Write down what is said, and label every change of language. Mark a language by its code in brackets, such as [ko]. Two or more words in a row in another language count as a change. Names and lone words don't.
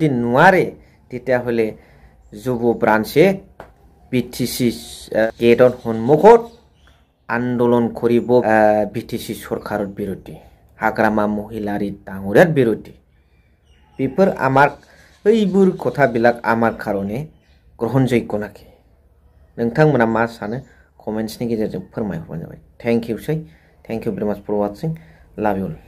[as] নোৱাৰে তেতিয়াহ'লে যুৱ ব্ৰাঞ্চে BTC গেটৰ সন্মুখত আন্দোলন কৰিব BTC চৰকাৰৰ বিৰুদ্ধে হাগ্ৰামা মহিলাৰী ডাঙৰীয়াৰ বিৰুদ্ধে বেফোৰ আমাৰ এইবোৰ কথাবিলাক আমাৰ কাৰণে গ্ৰহণযোগ্য নাকি [brx] नोंथांमोना मा सानो कमेन्ट्सनि गेजेरजों फोरमायहरबानो जाबाय [en] thank you very much for watching love you